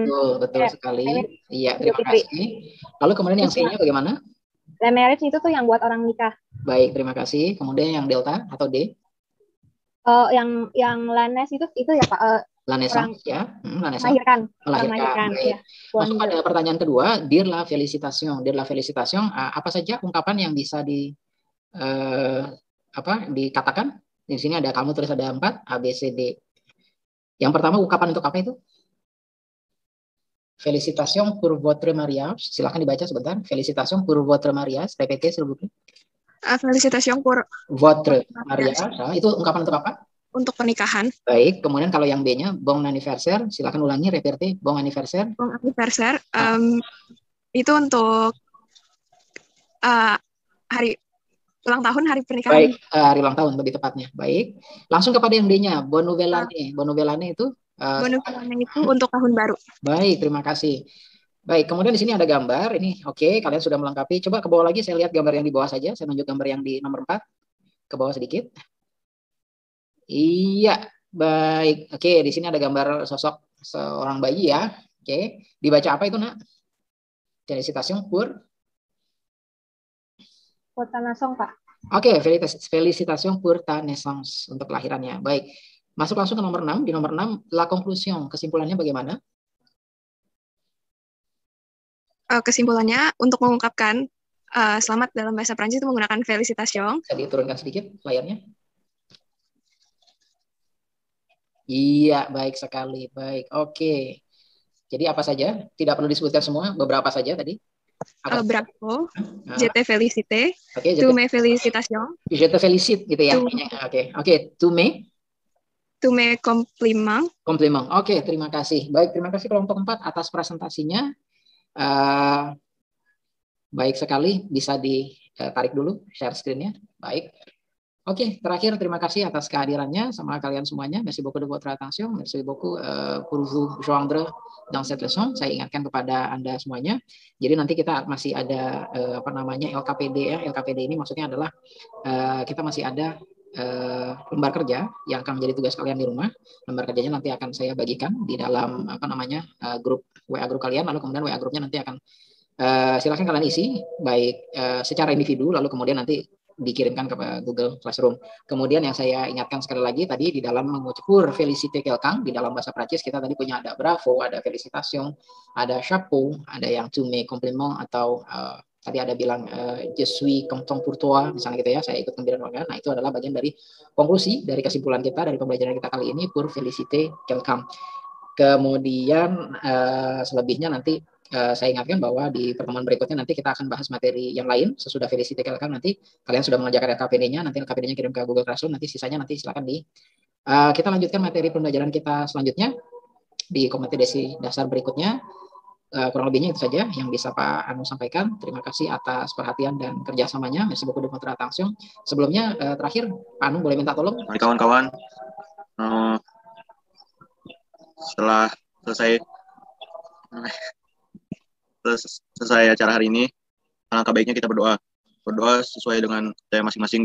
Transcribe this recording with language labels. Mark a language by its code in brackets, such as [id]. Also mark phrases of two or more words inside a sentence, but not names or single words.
[id] betul sekali. Iya, terima kasih. Lalu kemudian yang C-nya bagaimana? [fr] Le marriage [id] itu tuh yang buat orang nikah. Baik, terima kasih. Kemudian yang delta atau D? Yang lanes itu ya Pak. Lanesan, ya. Lanesan. Melahirkan. Ya. Masuk pada pertanyaan kedua, [fr] Dire la félicitation. Dire la félicitation, [id] apa saja ungkapan yang bisa dikatakan? Di sini ada kamu tulis ada 4, A, B, C, D. Yang pertama ungkapan untuk apa itu? [fr] Félicitations pour votre mariage. [id] Silakan dibaca sebentar. [fr] Félicitations pour votre mariage. Répétez s'il vous plaît. Félicitations pour votre mariage. [id] Itu ungkapan untuk apa? Untuk pernikahan. Baik. Kemudian kalau yang B-nya [fr] bon anniversaire. [id] Silakan ulangi. [fr] Répétez. Bon anniversaire. Bon anniversaire. [id] Itu untuk hari ulang tahun, hari pernikahan. Baik. Hari ulang tahun lebih tepatnya. Baik. Langsung kepada yang D-nya. [fr] Bon nouvelle année. Bon nouvelle année itu. [id] Bonus itu untuk tahun baru. Baik, terima kasih. Baik, kemudian di sini ada gambar. Ini oke, kalian sudah melengkapi. Coba ke bawah lagi, saya lihat gambar yang di bawah saja. Saya tunjuk gambar yang di nomor 4. Ke bawah sedikit. Iya, baik. Oke, di sini ada gambar sosok seorang bayi ya. Oke, dibaca apa itu, Nak? [fr] Félicitations pour ta naissance, [id] Pak. Oke, [fr] félicitations pour ta naissance, [id] untuk kelahirannya. Baik. Masuk langsung ke nomor 6. Di nomor 6, [fr] la conclusion. [id] Kesimpulannya bagaimana? Kesimpulannya, untuk mengungkapkan selamat dalam bahasa Prancis itu menggunakan félicitations. Bisa diturunkan sedikit layarnya? Iya, baik sekali. Baik, oke. Jadi apa saja? Tidak perlu disebutkan semua, beberapa saja tadi. [fr] Bravo, je te félicite, okay, tu me félicitations. Je te félicite, [id] gitu ya. Oke, [fr] tu me compliment. [id] Compliment. Oke, terima kasih. Baik, terima kasih kelompok 4 atas presentasinya. Baik sekali, bisa ditarik dulu [en] share screen- [id] nya. Baik. Oke, terakhir terima kasih atas kehadirannya sama kalian semuanya. [fr] Merci beaucoup de votre attention. Merci beaucoup pour vous joindre dans cette leçon. [id] Saya ingatkan kepada Anda semuanya. Jadi nanti kita masih ada LKPD ya. LKPD ini maksudnya adalah kita masih ada lembar kerja yang akan menjadi tugas kalian di rumah. Lembar kerjanya nanti akan saya bagikan di dalam grup WA grup kalian, lalu kemudian WA grupnya nanti akan silakan kalian isi baik secara individu, lalu kemudian nanti dikirimkan ke Google Classroom. Kemudian yang saya ingatkan sekali lagi tadi di dalam mengucap [fr] pour féliciter quelqu'un [id] di dalam bahasa Prancis kita tadi punya ada bravo, ada félicitations, ada chapeau, ada yang [fr] tu me compliment [id] atau tadi ada bilang [fr] je suis content pour toi [id] misalnya gitu ya, saya ikut gembira dengan. Nah, itu adalah bagian dari konklusi dari kesimpulan kita dari pembelajaran kita kali ini [fr] pour féliciter quelqu'un. [id] Kemudian selebihnya nanti saya ingatkan bahwa di pertemuan berikutnya nanti kita akan bahas materi yang lain sesudah [fr] féliciter quelqu'un. [id] Nanti kalian sudah mengerjakan LKPD-nya, nanti LKPD-nya kirim ke Google Classroom, nanti sisanya nanti silakan kita lanjutkan materi pembelajaran kita selanjutnya di kompetensi dasar berikutnya. Kurang lebihnya itu saja yang bisa Pak Anu sampaikan. Terima kasih atas perhatian dan kerjasamanya. [fr] Merci beaucoup de votre attention. [id] Sebelumnya terakhir Pak Anu boleh minta tolong. Mari kawan-kawan, setelah selesai acara hari ini, alangkah baiknya kita berdoa berdoa sesuai dengan tema masing-masing.